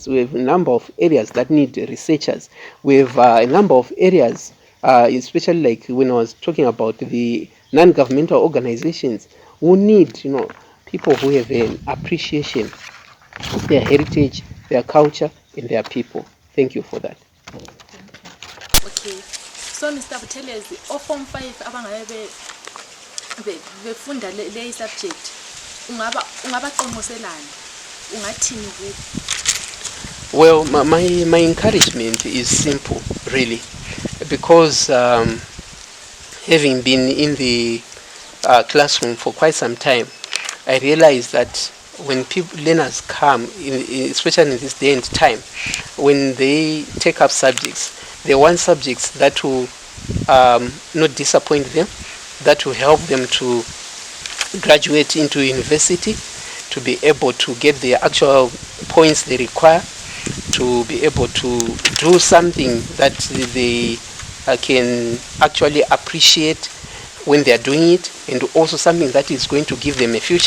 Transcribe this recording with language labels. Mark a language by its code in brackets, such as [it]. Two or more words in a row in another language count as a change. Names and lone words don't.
[en] We have a number of areas that need researchers. We have a number of areas, especially like when I was talking about the non-governmental organizations, who need, people who have an appreciation of their heritage, their culture, and their people. Thank you for that. [nd] Okay, so Mr. Buthelezi, Form 5 abangabe befunda le subject, ungabaqonqoselani, ungathini kubo? [en] Well, my encouragement is simple, really, because having been in the classroom for quite some time, I realized that when learners come, especially in this day and time, when they take up subjects, they want subjects that will not disappoint them, that will help them to graduate into university, to be able to get the actual points they require, to be able to do something that they can actually appreciate when they are doing it, and also something that is going to give them a future.